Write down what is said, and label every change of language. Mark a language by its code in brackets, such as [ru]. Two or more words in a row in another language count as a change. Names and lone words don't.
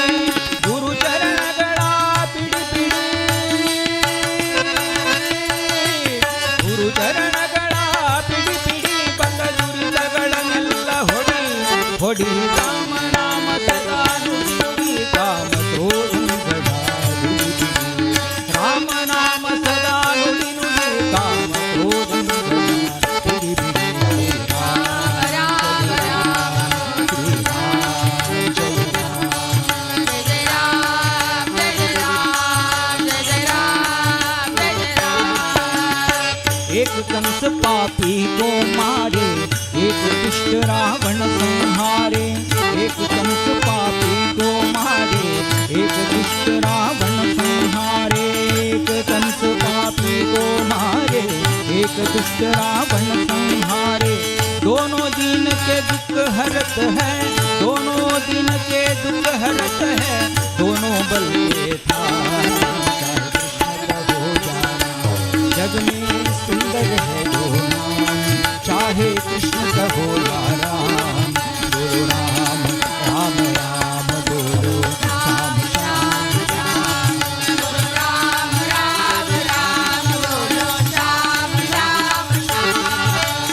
[kn] ಗುರು ಚರಣಗಳ ಪಿಡಿ ಪಿಡಿ, ಗುರು ಚರಣಗಳ ಪಿಡಿ ಪಿಡಿ, ಬಂದ ದುರಿತಗಳನ್ನೆಲ್ಲ ಹೊಡಿ ಹೊಡಿ। ರಾಮ ನಾಮ ಸದಾ ನುಡಿ ನುಡಿ, ಕಾಮ ಕ್ರೋಧಗಳ ಬಿಡಿ ಬಿಡಿ। ರಾಮ ನಾಮ ಸದಾ ನುಡಿ ನುಡಿ, ಕಾಮ ಕ್ರೋಧಗಳ ಬಿಡಿ ಬಿಡಿ। ರಾಮ राम राम ಶ್ರೀ ರಾಮ ಜಯ ರಾಮ। [hi] जय राम जय राम, जय राम जय राम। एक कंस पापी को मारे, एक दुष्ट रावण संहारे। एक कंस पापी को मारे, एक दुष्ट रावण संहारे। एक कंस पापी को मारे, एक दुष्ट रावण संहारे। दोनों दिन के दुख हरत है, दोनों दिन के दुख हरत है, दोनों बल के था। चाहे कृष्ण कहो या राम, जग में सुंदर है दो नाम, चाहे कृष्ण कहो या राम। बोलो राम राम राम, बोलो श्याम श्याम श्याम। बोलो राम राम राम, बोलो श्याम श्याम श्याम।